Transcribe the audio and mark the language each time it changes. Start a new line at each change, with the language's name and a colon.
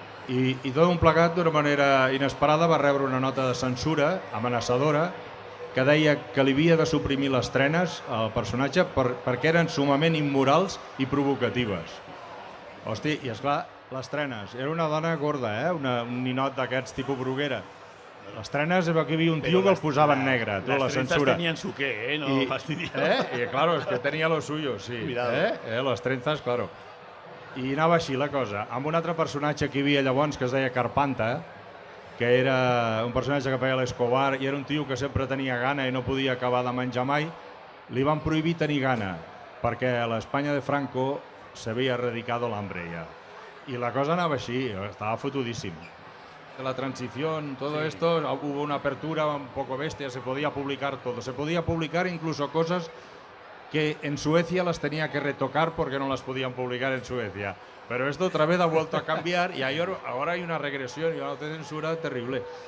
Catalan: I tot un plegat, d'una manera inesperada, va rebre una nota de censura amenaçadora que deia que li havia de suprimir les trenes al personatge perquè eren sumament immorals i provocatives. Hosti, i esclar, les trenes. Era una dona gorda, un ninot d'aquests tipus Bruguera. Les trenes, que hi havia un tio que els posava en negre, la
Spanish: Las trenzas
Catalan: censura.
Spanish: tenían su qué, no fastidies. Y claro, es que tenía lo suyo, sí. Cuidado.
Catalan: Les
Spanish: trenzas, claro.
Catalan: I anava així la cosa, amb un altre personatge que hi havia llavors que es deia Carpanta, que era un personatge que feia l'Escobar i era un tio que sempre tenia gana i no podia acabar de menjar mai, li van prohibir tenir gana, perquè a l'Espanya de Franco s'havia
Spanish: erradicado l'hambre
Catalan: ja. Y la cosa anava així,
Spanish: estaba
Catalan: fotudíssim.
Spanish: La transición, todo esto, hubo una apertura un poco bestia, se podía publicar todo, se podía publicar incluso cosas que en Suecia las tenía que retocar porque no las podían publicar en Suecia. Pero esto otra vez ha vuelto a cambiar y ahora hay una regresión y una censura terrible.